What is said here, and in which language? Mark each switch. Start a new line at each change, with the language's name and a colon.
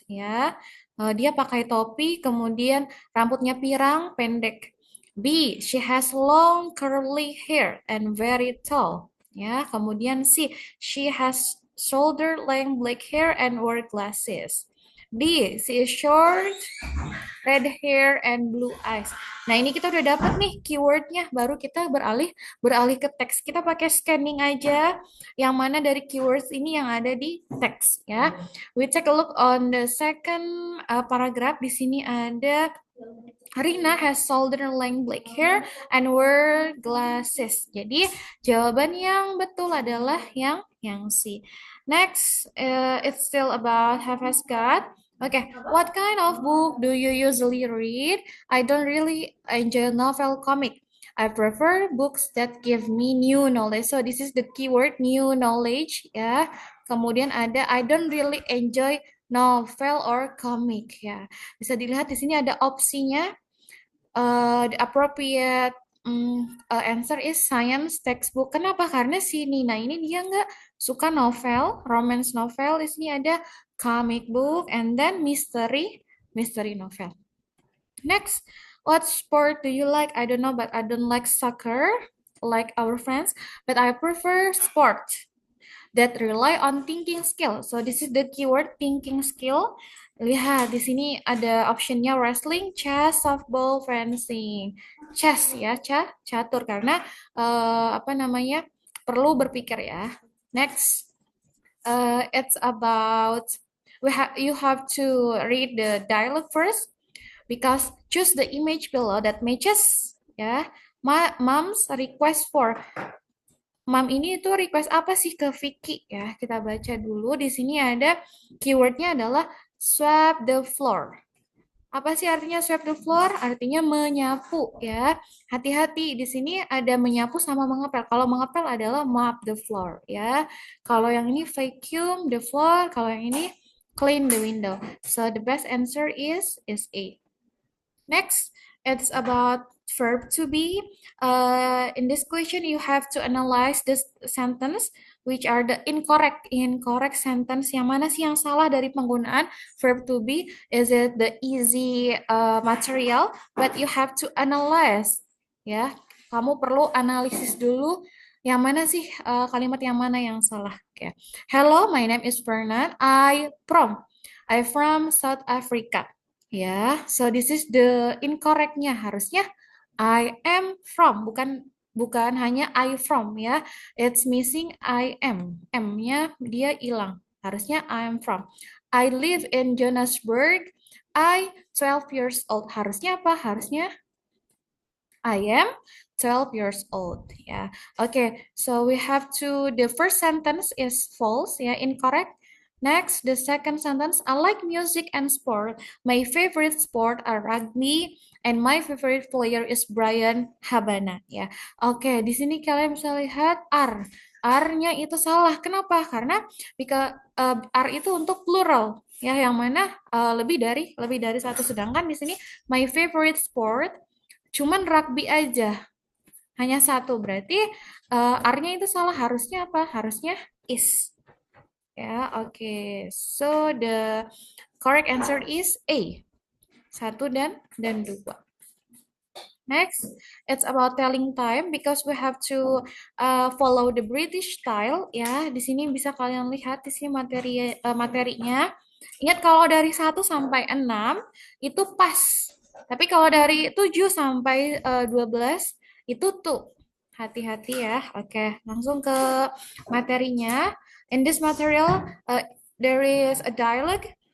Indonesian: Ya, dia pakai topi, kemudian rambutnya pirang, pendek.
English: B, she has long curly hair and very tall.
Indonesian: Ya, kemudian
English: C, she has shoulder length black hair and wear glasses. D, she is short, red hair and blue eyes.
Indonesian: Nah, ini kita udah dapat nih keywordnya. Baru kita beralih beralih ke teks. Kita pakai scanning aja yang mana dari keywords ini yang ada di teks ya.
English: We take a look on the second paragraph.
Indonesian: Di sini ada
English: Rina has shoulder length black hair and wear glasses.
Indonesian: Jadi jawaban yang betul adalah yang C.
English: Next, it's still about have has got. Okay, what kind of book do you usually read? I don't really enjoy novel comic. I prefer books that give me new knowledge. So this is the keyword new knowledge ya.
Indonesian: Kemudian ada
English: I don't really enjoy novel or comic ya.
Indonesian: Bisa dilihat di sini ada opsinya.
English: The appropriate answer is science textbook.
Indonesian: Kenapa? Karena si Nina ini dia nggak suka novel, romance novel. Di sini ada
English: comic book and then mystery novel. Next, what sport do you like? I don't know, but I don't like soccer like our friends, but I prefer sport that rely on thinking skill. So this is the keyword thinking skill.
Indonesian: Lihat di sini ada optionnya wrestling, chess, softball, fencing. Chess ya, catur karena apa namanya perlu berpikir ya.
English: Next, it's about you have to read the dialogue first because choose the image below that matches ya. Mom's request for Mam
Indonesian: ini itu request apa sih ke Vicky ya? Kita baca dulu. Di sini ada keywordnya adalah sweep the floor. Apa sih artinya
English: sweep the floor?
Indonesian: Artinya menyapu ya. Hati-hati di sini ada menyapu sama mengepel. Kalau mengepel adalah
English: mop the floor
Indonesian: ya. Kalau yang ini
English: vacuum the floor,
Indonesian: kalau yang ini
English: clean the window. So the best answer is A. Next, it's about verb to be. In this question, you have to analyze this sentence, which are the incorrect sentence.
Indonesian: Yang mana sih yang salah dari penggunaan verb to be?
English: Is it the easy material? But you have to analyze, ya.
Indonesian: Kamu perlu analisis dulu. Yang mana sih kalimat yang mana yang salah?
English: Okay. Hello, my name is Fernand. I from South Africa. Ya, so this is the incorrectnya.
Indonesian: Harusnya
English: I am from,
Indonesian: bukan hanya
English: I from ya. It's missing I am.
Indonesian: M-nya dia hilang. Harusnya
English: I am from. I live in Johannesburg. I 12 years old.
Indonesian: Harusnya apa? Harusnya
English: I am 12 years old ya. Okay, so we have to the first sentence is false ya, incorrect. Next, the second sentence, I like music and sport. My favorite sport are rugby and my favorite player is Brian Habana ya.
Indonesian: Oke, di sini kalian bisa lihat are. R-nya itu salah. Kenapa? Karena R itu untuk plural ya, yang mana lebih dari satu. Sedangkan di sini my favorite sport cuman rugby aja. Hanya satu. Berarti R-nya itu salah. Harusnya apa? Harusnya is. Ya, oke.
English: So the correct answer is A.
Indonesian: 1 dan 2.
English: Next, it's about telling time because we have to follow the British style ya.
Indonesian: Di sini bisa kalian lihat di sini materinya. Ingat kalau dari 1 sampai 6 itu pas. Tapi kalau dari 7 sampai 12 itu tuh. Hati-hati ya. Oke, langsung ke materinya.
English: In this material, there is a dialogue.